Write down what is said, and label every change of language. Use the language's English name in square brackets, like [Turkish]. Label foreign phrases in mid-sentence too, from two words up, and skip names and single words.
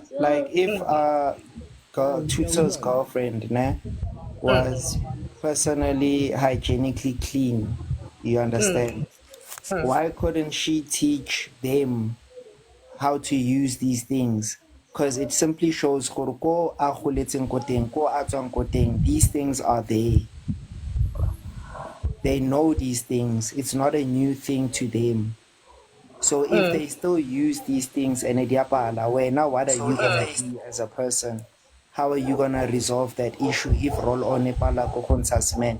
[English] Like if Tutso's girlfriend, ne, was personally hygienically clean, you understand? Why couldn't she teach them how to use these things? Because it simply shows [Tswana] gore ko a goletseng ko teng, [English] ko a tswang ko teng, these things are there. They know these things. It's not a new thing to them. So if they still use these things and now what are you gonna do as a person? How are you gonna resolve that issue if roll on [Tswana] a pala ko [English] man?